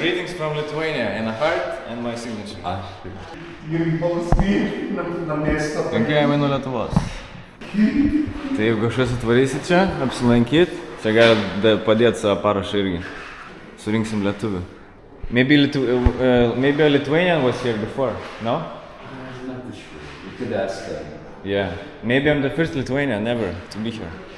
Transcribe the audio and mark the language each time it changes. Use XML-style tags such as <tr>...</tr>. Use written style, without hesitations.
<en>Greetings from Lithuania and a heart and my signature.</en> <lt>Linkėjimai nuo Lietuvos. Tai jeigu kažkas atvarysit čia, apsilankyt, čia galite padėti savo parašą irgi. Surinksim lietuvių.</lt> <en>Maybe a Lithuanian was here before, no? I'm not sure. You could ask them. Yeah. Maybe I'm the first Lithuanian ever to be here.</en>